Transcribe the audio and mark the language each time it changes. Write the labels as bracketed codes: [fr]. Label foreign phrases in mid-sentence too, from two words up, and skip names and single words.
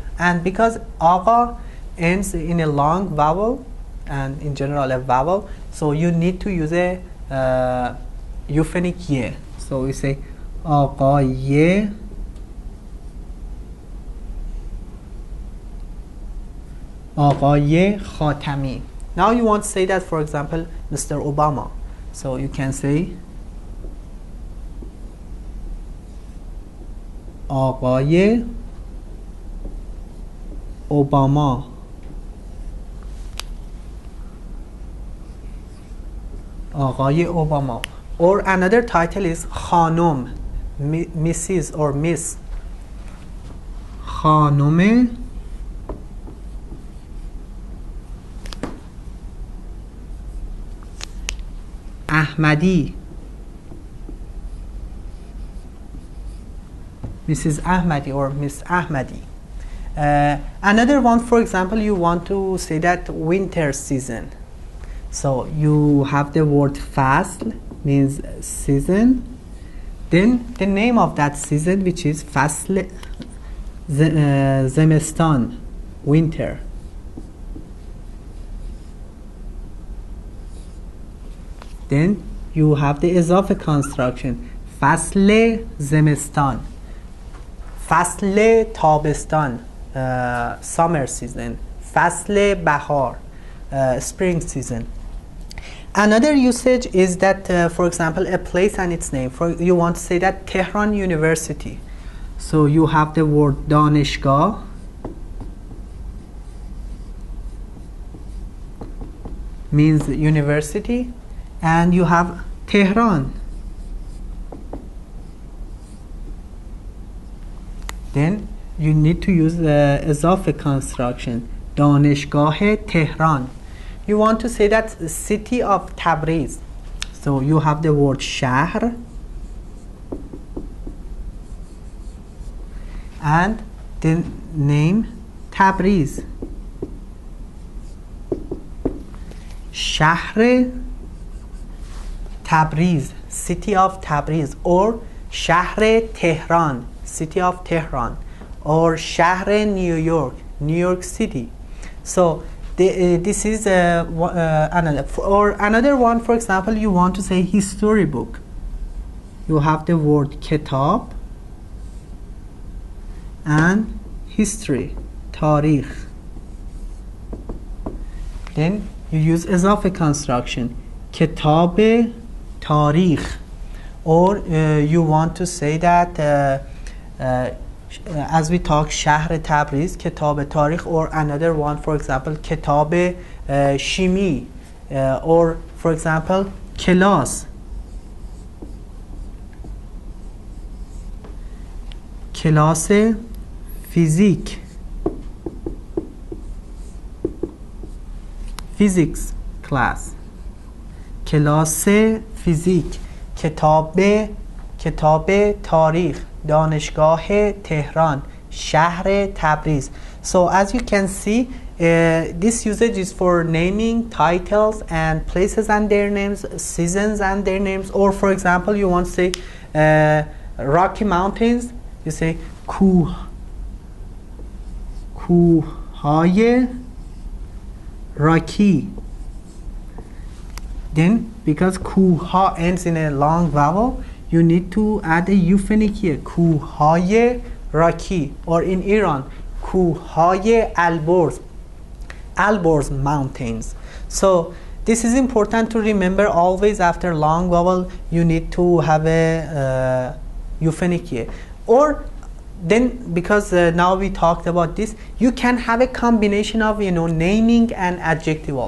[en] And because Aga ends in a long vowel, and in general a vowel, so you need to use a euphonic ye. So we say Agaye, Agaye Khatami. Now you want to say that, for example, Mr. Obama. So you can say [fa] آقای اوباما. آقای اوباما. [en] Or another title is خانم, Mrs. or Miss. [fa] خانم احمدی. [en] Mrs. Ahmadi or Miss Ahmadi. Another one, for example, you want to say that winter season. So you have the word fasl, means season. Then the name of that season, which is [fa] فصل زمستان, [en] winter. Then you have the ezafe construction, [fa] فصل زمستان. فصل تابستان, [en] summer season. [fa] فصل بهار, [en] spring season. Another usage is that, for example, a place and its name. You want to say that Tehran University. So you have the word دانشگاه, means university, and you have Tehran. Then you need to use the ezafe construction, [fa] دانشگاه تهران. [en] You want to say that the city of Tabriz. So you have the word شهر and the name Tabriz. [fa] شهر تبریز, [en] city of Tabriz, or [fa] شهر تهران, [en] city of Tehran, or شهر New York, New York City. So this is another. Or another one, for example, you want to say history book. You have the word kitab and history, تاریخ. Then you use ezafe construction, [fa] کتاب تاریخ. [en] Or you want to say that as we talk [fa] شهر تبریز, کتاب تاریخ. [en] Or another one, for example, [fa] کتاب شیمی, [en] or for example [fa] کلاس, کلاس فیزیک, [en] physics class, [fa] کلاس فیزیک. کتاب تاریخ, دانشگاه تهران, شهر تبریز. [en] So as you can see, this usage is for naming titles and places and their names, seasons and their names. Or for example, you want to say Rocky Mountains, you say [fa] کوههای راکی. [en] Then because کوها ends in a long vowel, you need to add a euphonic here, [fa] کوههای راکی. [en] Or in Iran, کوههای Alborz mountains. So this is important to remember always. After long vowel you need to have a euphonic here. Or then, because now we talked about this, you can have a combination of, you know, naming and adjectival.